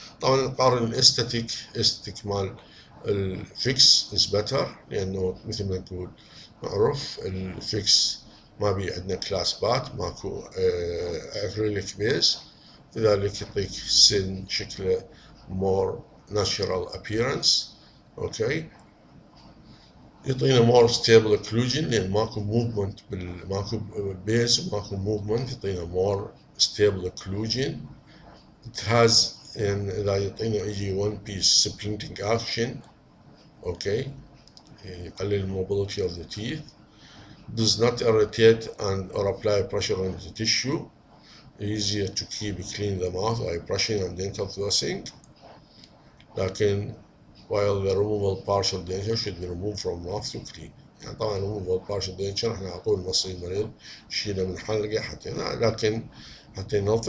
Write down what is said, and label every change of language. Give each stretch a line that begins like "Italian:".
Arabic: طبعا نقارن الاستاتيك مال الفيكس از بتر لأنه مثل ما نقول معروف الفيكس ما بي عندنا كلاسبات ماكو اكريليك بيس لذلك يعطيك سن شكله
English: more natural appearance.
Arabic: اوكي يعطينا
English: more stable occlusion
Arabic: لان ماكو موفمنت ماكو بيس وماكو موفمنت يعطينا more stable occlusion.
English: it has
Arabic: يعني اذا يعطينا يجي
English: one piece splinting action.
Arabic: اوكي يقلل الموبيليتي
English: of the teeth. does not irritate and or apply pressure on the tissue. easier to keep clean the mouth by brushing and dental flossing. لكن while the removal partial denture should be removed from mouth to clean.
Arabic: يعني طبعا removal partial denture احنا على طول نوصي المريض يشيله من حلقه حتى ينظف.